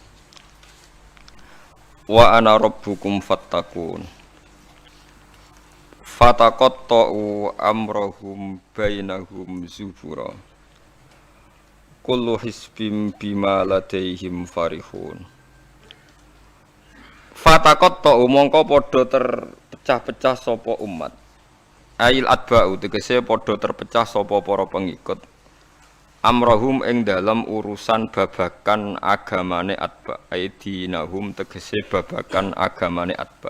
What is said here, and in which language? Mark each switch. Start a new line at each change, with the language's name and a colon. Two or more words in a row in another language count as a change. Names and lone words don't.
Arabic: وأنا ربكم فاتقون. فتقطعوا أمرهم بينهم زبرا. كل حزب بما لديهم فرحون.
Javanese: Fataqatta'u mongko padha terpecah-pecah sapa umat.
Arabic: أي الأتباع
Javanese: tegese padha terpecah sapa para pengikut. Amrahum ing dalam urusan babakan agamane atba. Aidinahum tegese babakan agamane atba.